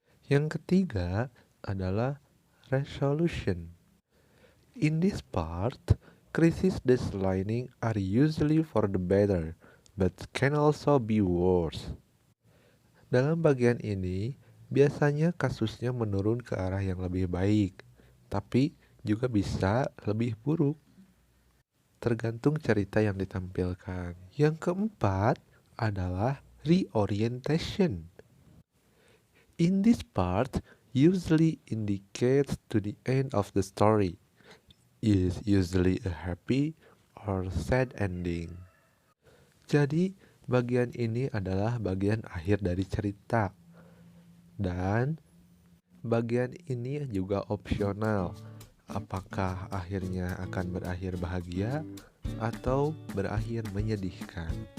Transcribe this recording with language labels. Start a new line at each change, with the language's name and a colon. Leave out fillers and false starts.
Indonesian: Yang ketiga adalah resolution.
English: In this part, crisis dislining are usually for the better, but can also be worse.
Indonesian: Dalam bagian ini, biasanya kasusnya menurun ke arah yang lebih baik, tapi juga bisa lebih buruk, tergantung cerita yang ditampilkan. Yang keempat adalah reorientation.
English: In this part, usually indicates to the end of the story. Is usually a happy or sad ending.
Indonesian: Jadi, bagian ini adalah bagian akhir dari cerita. Dan bagian ini juga opsional. Apakah akhirnya akan berakhir bahagia atau berakhir menyedihkan?